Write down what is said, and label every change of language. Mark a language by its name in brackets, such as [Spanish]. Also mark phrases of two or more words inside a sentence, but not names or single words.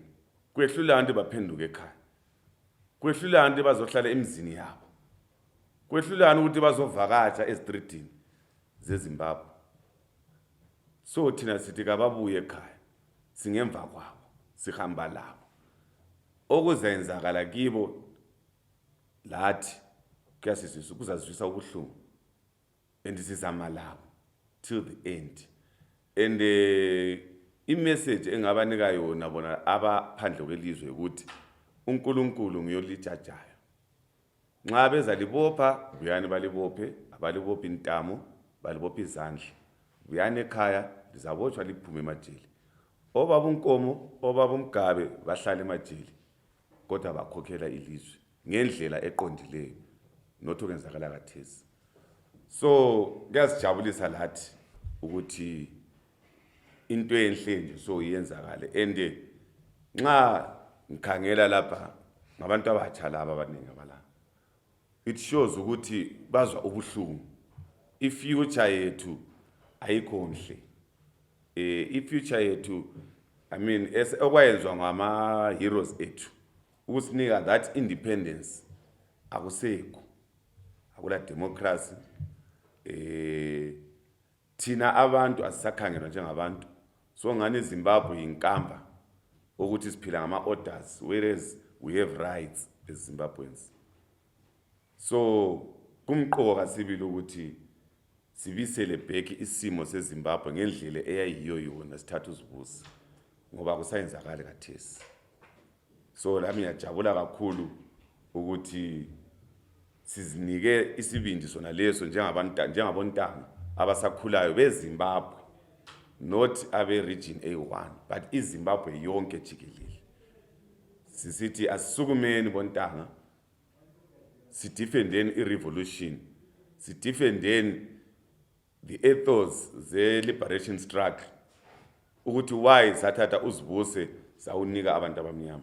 [North Ndebele] Kwehlula abantu baphenduka ekhaya, kwehlula abantu bazohlala emizini yabo, kwehlula ukuthi bazovakatsha ezitreetini zeZimbabwe. So thina sithi kababuye ekhaya, singemva kwabo, sihamba labo. Okuzenzakala kibo lathi kuyasizwisa, kuzazwisa ubuhlungu, and sizama labo [English] till the end. [North Ndebele] And i-message engabanika yona bona abaphandle kwelizwe ukuthi uNkulunkulu nguyolijajayo. Nxa beza libopha buyani balibophe, abalibophi intamo balibophi izandla. Buyani ekhaya lizabotshwa liphume emajele. Obaba uNkomo, obaba uMgabe bahlala emajele, kodwa bakhokhela ilizwe ngendlela eqondileyo, not okwenzakala kathesi. So kuyasijabulisa lathi ukuthi into enhle nje so iyenzakale, and nxa ngikhangela lapha ngabantu abatsha laba abaningi abalapha, [English] it shows [North Ndebele] ukuthi bazwa ubuhlungu. I-future yethu ayikho nhle, i-future yethu, [English] I mean, [North Ndebele] okwayenzwa ngama-heroes ethu ukusinika [English] that independence [North Ndebele] akusekho, akula democracy. Thina abantu asisakhangelwa njengabantu, so ngani Zimbabwe inkamba ukuthi siphila ngama-orders, [English] whereas we have rights as Zimbabweans. [North Ndebele] So kumqoka sibili ukuthi sibisele back isimo seZimbabwe ngendlela eyayiyo yona sithatha uzibusi, ngoba kusayenzakala kathesi. So lami ngiyajabula kakhulu ukuthi sizinike isibindi sona leso njengabontanga abasakhulayo beZimbabwe, not abe region A1 but iZimbabwe yonke jikelele. Sisithi asisukumeni bontanga, sidefendeni irevolution, sidefendeni [English] the ethos [North Ndebele] ze-liberation struggle, ukuthi why sathatha uzibuse sawunika abantu abamnyama.